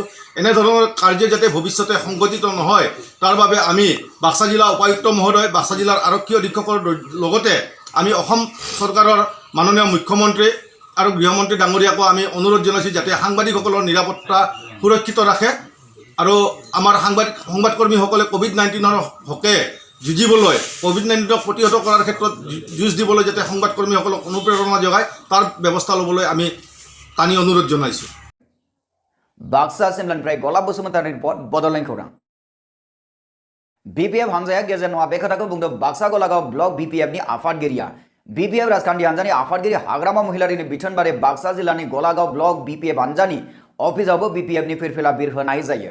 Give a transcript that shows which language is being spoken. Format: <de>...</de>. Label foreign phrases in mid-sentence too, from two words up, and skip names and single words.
<as>এনেধৰণৰ কাৰ্য যাতে ভৱিষ্যতে সংঘটিত নহয়, তাৰ বাবে আমি বাক্সা জিলা উপায়ুক্ত মহোদয়, বাক্সা জিলাৰ আৰক্ষী অধীক্ষকৰ লগতে আমি অসম চৰকাৰৰ মাননীয় মুখ্যমন্ত্ৰী আৰু গৃহমন্ত্ৰী ডাঙৰীয়াকো আমি অনুৰোধ জনাইছোঁ যাতে সাংবাদিকসকলৰ নিৰাপত্তা সুৰক্ষিত ৰাখে আৰু আমাৰ সংবাদকৰ্মীসকলে কোভিড-19ৰ হকে যুঁজিবলৈ, কোভিড-19ক প্ৰতিহত কৰাৰ ক্ষেত্ৰত যুঁজ দিবলৈ যাতে সংবাদকৰ্মীসকলক অনুপ্ৰেৰণা যোগায়, তাৰ ব্যৱস্থা ল'বলৈ আমি টানি অনুৰোধ জনাইছোঁ।</as> <brx>बाक्सा सिमलानिफ्राय गलाब बसुमतारिनि रिपर्ट बड'लेण्ड खौरां। BPF हानजाया गेजेर नङा बे खोथाखौ बुंदों बाक्सा गलागाव ब्लक BPFनि आफादगिरिया। BPF राजखान्थि हानजानि आफादगिरि हाग्रामा महिलारिनि बिथोन बारे बाक्सा जिल्लानि गलागाव ब्लक BPF हानजानि अफिसावबो BPFनि फिरफिला बिर होनाय जायो।</brx>